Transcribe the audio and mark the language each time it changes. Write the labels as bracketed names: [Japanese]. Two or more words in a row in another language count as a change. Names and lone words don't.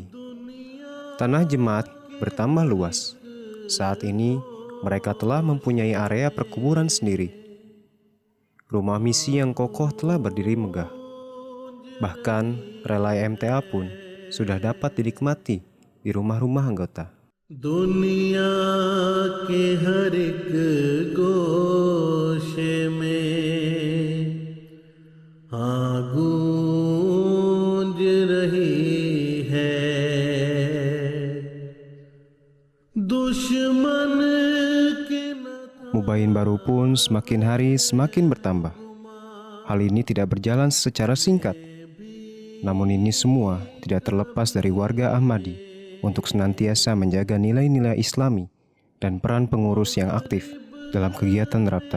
[Indonesian] Tanah jemaat bertambah luas. Saat ini, mereka telah mempunyai area perkuburan sendiri. Rumah misi yang kokoh telah berdiri megah. Bahkan, relay MTA pun sudah dapat dinikmati di rumah-rumah anggota. [Hindi] दुनिया के हर एक गोशे में गूंज रही है दुश्मन के [Indonesian] Mubain baru pun semakin hari semakin bertambah. Hal ini tidak berjalan secara singkat. Namun ini semua tidak terlepas dari warga Ahmadi untuk senantiasa menjaga nilai-nilai Islami dan peran pengurus yang aktif dalam kegiatan Rabtah.